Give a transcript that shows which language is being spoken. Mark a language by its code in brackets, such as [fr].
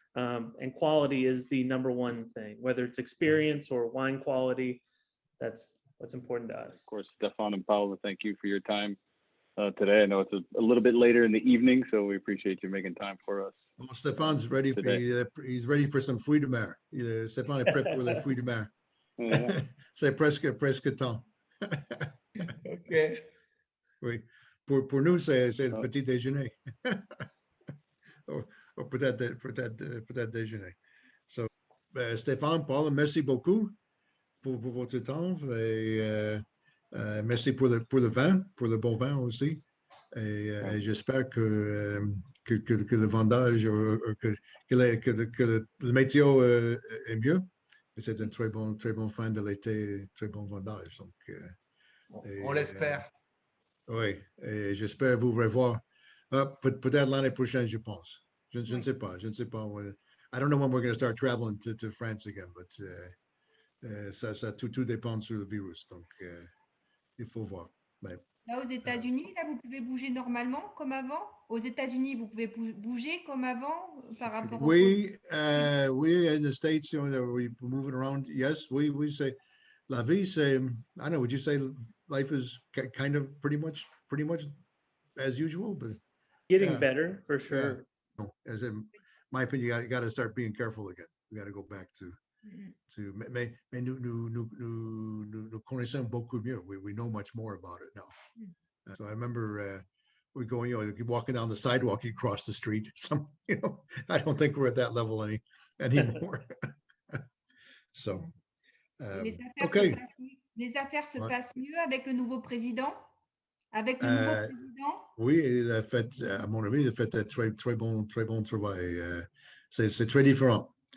[en] And quality is the number one thing, whether it's experience or wine quality. That's what's important to us. Of course, Stephane and Paola, thank you for your time today. I know it's a little bit later in the evening, so we appreciate you making time for us. Well, Stephane's ready he's ready for some fruits de mer. [fr] Stephane est prêt pour les fruits de mer. C'est presque temps. OK. Oui. Pour nous, c'est le petit déjeuner. ou peut-être déjeuner. So, Stephane, Paul, merci beaucoup pour votre temps, et merci pour le vin, pour le bon vin aussi. Et j'espère que le vendage, que le météo est mieux. C'est un très bon fin de l'été, très bon vendage. Donc, on l'espère. Oui, et j'espère vous revoir peut-être l'année prochaine, je pense. Je ne sais pas. [en] I don't know when we're going to start traveling to France again, but [fr] ça tout dépend sur le virus. Donc, il faut voir. Mais, là, aux États-Unis, là, vous pouvez bouger normalement comme avant. Aux États-Unis, vous pouvez bouger comme avant par rapport au [en] oui, in the States, we're moving around. Yes, we say [fr] la vie, c'est, [en] I don't know, would you say life is kind of pretty much as usual, but getting better for sure. Yeah. As in my opinion, you got to start being careful again. We got to go back to [fr] mais nous connaissons beaucoup mieux. [en] We know much more about it now. So I remember we going, walking down the sidewalk, you cross the street. I don't think we're at that level anymore. So, okay. [fr] Les affaires se passent mieux avec le nouveau président? Avec le nouveau président? Oui, il a fait, à mon avis, il a fait un très bon travail. C'est très différent.